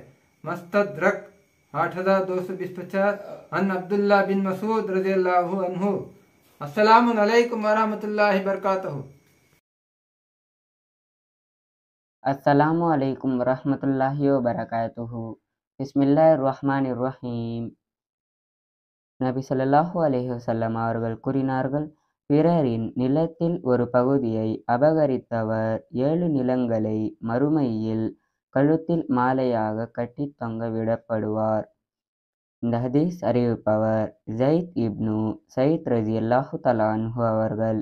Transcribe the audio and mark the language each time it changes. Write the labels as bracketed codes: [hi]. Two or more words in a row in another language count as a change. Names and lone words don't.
[ar] مستدرک 8250 عن عبداللہ بن مسعود رضی اللہ عنہ۔ السلام علیکم ورحمۃ اللہ وبرکاتہ۔ السلام علیکم ورحمۃ اللہ وبرکاتہ۔ بسم اللہ الرحمن الرحیم۔ [ta] நபி [ar] صلى الله عليه وسلم [ta] அவர்கள் கூறினார்கள், பிறரின் நிலத்தில் ஒரு பகுதியை அபகரித்தவர் 7 நிலங்களை மறுமையில் கழுத்தில் மாலையாக கட்டி தொங்க விடப்படுவார். இந்த ஹதீஸ் அறிவிப்பவர் ஸைத் இப்னு ஸைத் [ar] رضي الله تعالى عنه [ta] அவர்கள்.